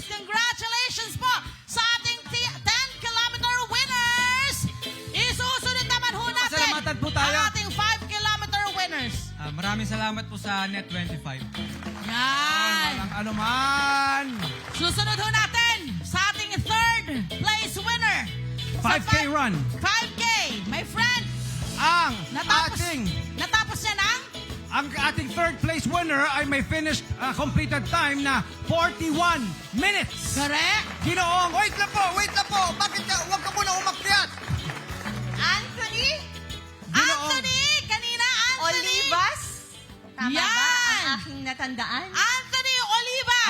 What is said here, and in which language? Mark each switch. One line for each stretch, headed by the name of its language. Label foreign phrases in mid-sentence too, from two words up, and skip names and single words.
Filipino: Congratulations po sa ating
English: 10-kilometer winners!
Filipino: Isusunod naman ho natin Pasalamatan po tayo. ang ating
English: 5-kilometer winners.
Filipino: Maraming salamat po sa Net25. Yan! Walang anuman. Susunod ho natin sa ating
English: third place winner.
Filipino: Sa 5K run.
English: 5K! My friend,
Filipino: Ang natapos niya ng ang ating
English: third place winner
Filipino: ay may
English: finished completed time
Filipino: na 41 minutes.
English: correct?
Filipino: Ginoong, wait lang po. Bakit ka, huwag ka muna umakyat. Anthony Anthony! Kanina, Anthony! Olivas. Tama Yan! ba ang aking natandaan? Anthony Olivas!